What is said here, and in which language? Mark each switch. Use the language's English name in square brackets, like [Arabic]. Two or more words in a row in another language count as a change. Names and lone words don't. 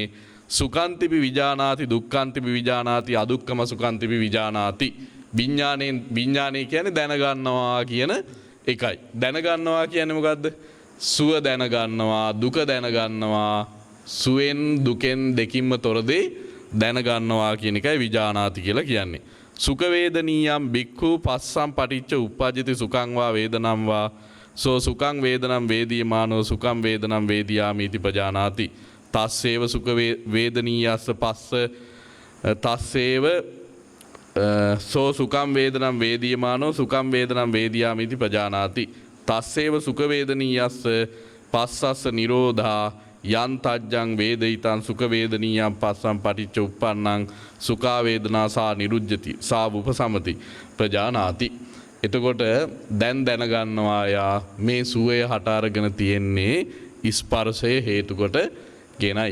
[Pali] සුඛන්තිපි විජානාති දුක්ඛන්තිපි විජානාති අදුක්ඛම සුඛන්තිපි විජානාති. [Sinhala] විඥානය කියන්නේ දැනගන්නවා කියන එකයි. දැනගන්නවා කියන්නේ මොකද්ද? සුව දැනගන්නවා, දුක දැනගන්නවා, සුවෙන් දුකෙන් දෙකින්ම තොර දේ දැනගන්නවා කියන එකයි විජානාති කියලා කියන්නේ. [Pali] සුඛ වේදනීයම් බික්ඛු පස්සම් පටිච්ච උප්පජ්ජති සුඛං වා වේදනම් වා සෝ සුඛං වේදනම් වේදීමානෝ සුඛං වේදනම් වේදියාමි इति පජානාති. තස්සේව සුඛ වේදනීයස්ස පස්ස තස්සේව සෝ සුඛං වේදනම් වේදීමානෝ සුඛං වේදනම් වේදියාමි इति පජානාති. තස්සේව සුඛ වේදනීයස්ස පස්සස්ස නිරෝධා යන් තජ්ජං වේදිතං සුඛ වේදනීයං පස්සම් පටිච්ච උප්පන්නං සුඛා වේදනා සා නිරුජ්ජති සා උපසමති ප්‍රජානාති. [Sinhala] එතකොට දැන් දැනගන්නවා යා මේ සුවය හට අරගෙන තියෙන්නේ ස්පර්ශය හේතු කොට ගෙනයි.